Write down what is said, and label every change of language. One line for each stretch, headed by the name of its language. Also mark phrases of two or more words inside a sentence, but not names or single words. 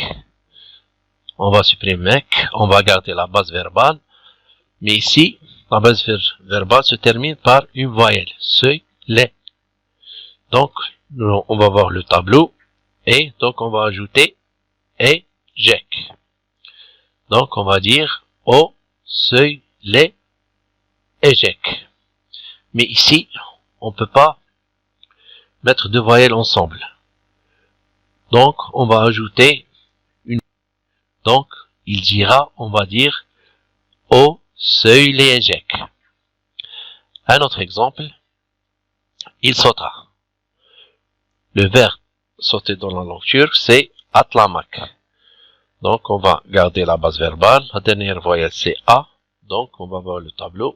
French: On va supprimer mek, on va garder la base verbale. Mais ici, la base verbale se termine par une voyelle. Söyle. Donc, on va voir le tableau. Et donc, on va ajouter ejek. Donc, on va dire
Turkish: o söyle ejek.
French: Mais ici, on ne peut pas mettre deux voyelles ensemble. Donc, on va ajouter une. Donc, il dira, on va dire
Turkish: o söyleyecek.
French: Un autre exemple, il sautera. Le verbe sauter dans la langue turque, c'est atlamak. Donc, on va garder la base verbale. La dernière voyelle, c'est a. Donc, on va voir le tableau.